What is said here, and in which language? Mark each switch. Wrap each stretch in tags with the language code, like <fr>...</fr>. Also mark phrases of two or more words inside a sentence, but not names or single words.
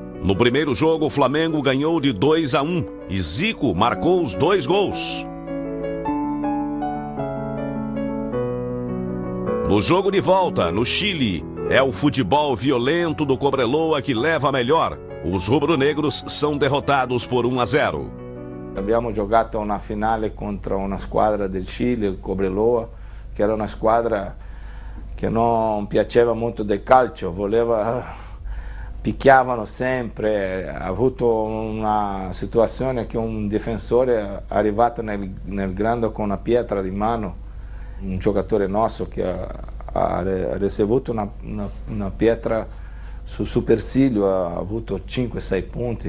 <pt>No primeiro jogo, o Flamengo ganhou de 2-1 e Zico marcou os 2 gols. No jogo de volta, no Chile, é o futebol violento do Cobreloa que leva a melhor. Os rubro-negros são derrotados por 1-0.</pt> <it>Abbiamo giocato una finale contro una squadra del Cile, il Cobreloa, che era una squadra che non piaceva molto del calcio, picchiavano sempre. Ha avuto una situazione che un difensore è arrivato nel grande con una pietra di mano, un giocatore nostro che ha ricevuto una pietra sul supercilio, ha avuto 5-6 punti.</it>